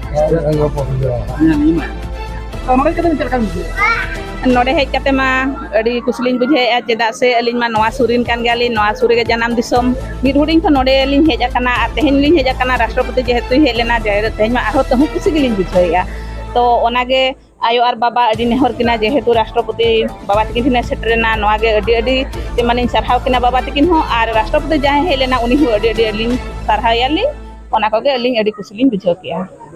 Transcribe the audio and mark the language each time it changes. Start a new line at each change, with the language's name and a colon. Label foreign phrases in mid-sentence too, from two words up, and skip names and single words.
Santali: नोड़े हेज कते मा अड़ी कुसलिन बुझे चेदा से अलिन मा नवा सुरिन कान गयाली, नवा सुरी के जन्म दिसम मिर हुडिंग को नोड़े लिन हेज कना तेहन लिन हेज कना राष्ट्रपति जेहेतु हे लेना जाय तेहन मा आरो तहु कुसी गिलिन बुझैया। तो ओनागे आयो और बाबा अड़ी नेहर किना जेहेतु राष्ट्रपति बाबा तकिन थिने सेटरेना नवागे अड़ी अड़ी ते माने सरहाव किना बाबा तकिन हो आर राष्ट्रपति जाहे हे लेना उनी हो अड़ी अड़ी लिन सरहायाली, ओना कोगे लिन अड़ी कुसलिन बुझो किया।